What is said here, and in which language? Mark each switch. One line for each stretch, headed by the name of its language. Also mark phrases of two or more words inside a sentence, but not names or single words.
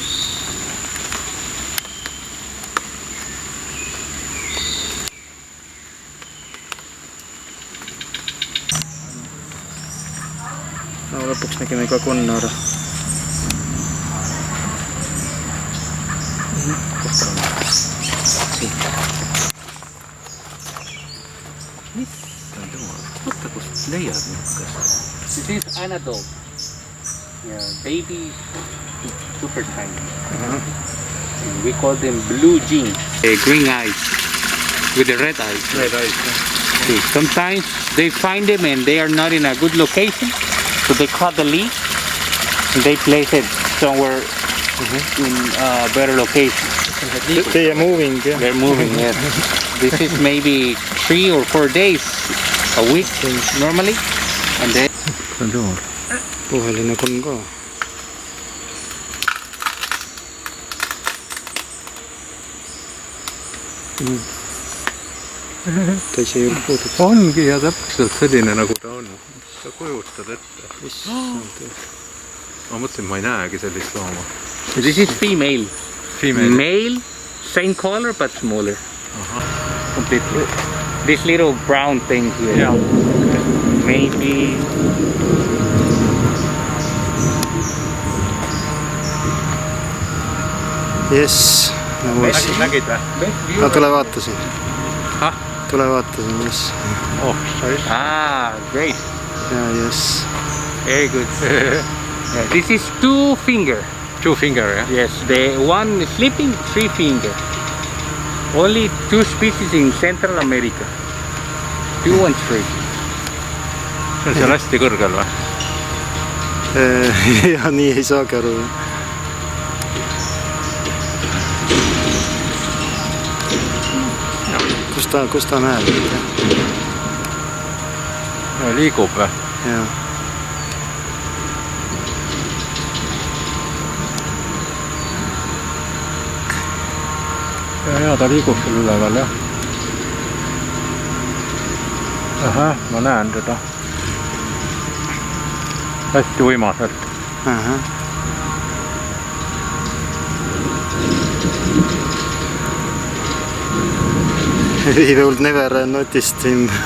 Estonian: No, lõpuks nägime ka konna ära. Võtta, kust leiad niisugust.
English: This is an adult. Yeah, baby, super tiny. We call them blue jeans. Green eyes with the red eyes. Red eyes. See, sometimes they find them and they are not in a good location, so they cut the leaf and they place it somewhere in a better location. They are moving, yeah. They're moving. Yes. This is maybe 3 or 4 days a week normally, and then.
Estonian: Roheline konn ka. Ta ise ei puuduta. Ongi ja täpselt selline, nagu ta on. Sa kujutad ette. Ma mõtlesin, ma ei näegi sellist looma.
English: This is female. Female. Male, same color but smaller. Completely. This little brown thing here. Yeah. Maybe. Yes.
Estonian: Nagu issi. Nägid või? No tule vaata siin. Hah? Tule vaata siin,
English: yes.
Estonian: Oh, sai.
English: Ah, great. Ja, yes. Very good. Yeah, this is 2 finger. 2 finger, jah? Yes, the one sleeping 3 finger. Only 2 species in Central America. 2 and 3.
Estonian: See on seal hästi kõrgel või? Ja nii ei saagi aru. Kus ta näeb? Liigub või? Jaa. Ja ta liigub seal üleval, jah. Ahah, ma näen teda. Hästi uimaselt. Ahah.
English: We will never noticed him.